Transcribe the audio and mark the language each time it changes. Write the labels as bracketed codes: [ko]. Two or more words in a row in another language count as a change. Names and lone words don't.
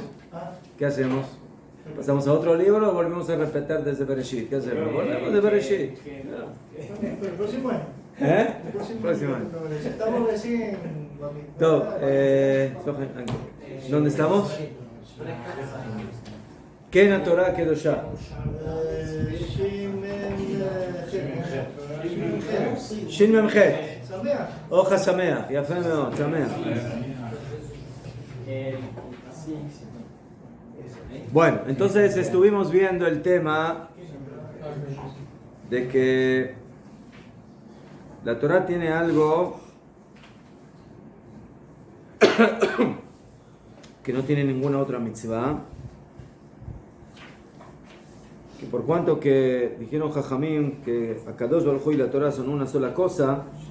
[es] ¿Pasamos a otro libro o volvemos a repetir desde Bereshit? ¿Qué hacemos? Volvemos de Bereshit. El próximo año. El próximo año. Estamos recién. ¿Dónde estamos? ¿Qué en [he] תורה קדושה? שין מם חית. Hoja שמח. יפה מאוד. שמח. [es] Bueno, entonces estuvimos viendo el tema de que la Torah tiene algo que no tiene ninguna otra mitzvah, que por cuanto que dijeron Jajamim que [he] הקדוש ברוך הוא [es] y la Torah son una sola cosa,